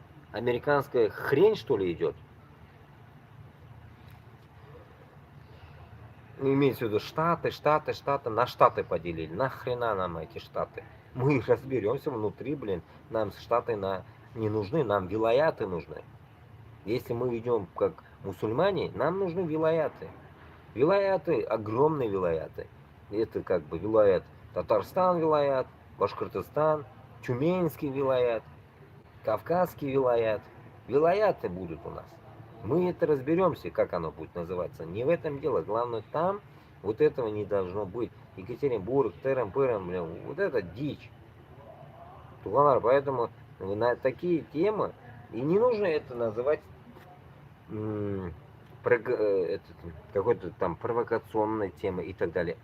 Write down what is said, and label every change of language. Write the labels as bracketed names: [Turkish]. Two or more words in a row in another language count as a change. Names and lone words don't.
[Russian] Американская хрень, что ли, идет? Ну, имеется в виду штаты, на штаты поделили. Нахрена нам эти штаты? Мы разберемся внутри, блин. Нам штаты не нужны, нам вилаяты нужны. Если мы идем как мусульмане, нам нужны вилаяты. Вилаяты, огромные вилаяты. Это как бы вилаят Татарстан вилаят, Башкортостан, Тюменский вилаят, Кавказский вилаят. Вилаяты будут у нас. Мы это разберемся, как оно будет называться. Не в этом дело. Главное, там вот этого не должно быть. Екатеринбург, Терем-Пырем, блин, вот это дичь. Туганар, поэтому на такие темы, и не нужно это называть какой-то там провокационной темой и так далее.